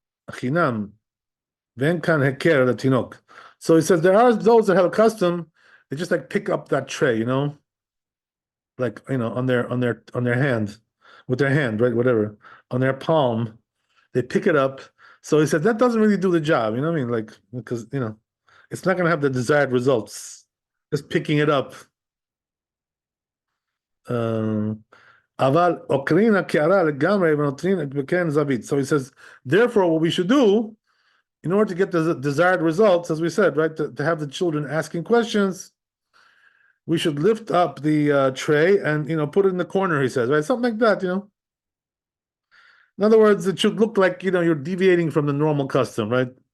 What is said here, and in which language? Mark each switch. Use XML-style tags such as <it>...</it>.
<he>חינם, ואין כאן הכר לתינוק.</he> <en>So he says there are those that have a custom, they just like pick up that tray, like on their hand, with their hand, right, whatever, on their palm, they pick it up. So he said that doesn't really do the job, what I mean, like, because it's not going to have the desired results. Just picking it up.</en> <he>אבל עוקרין הקערה לגמרי ונותנים את בקרן זווית.</he> <en>So he says, therefore, what we should do, in order to get the desired results, as we said, right, to have the children asking questions, we should lift up the tray and, put it in the corner, he says, right? Something like that, In other words, it should look like, you're deviating from the normal custom, right?</en>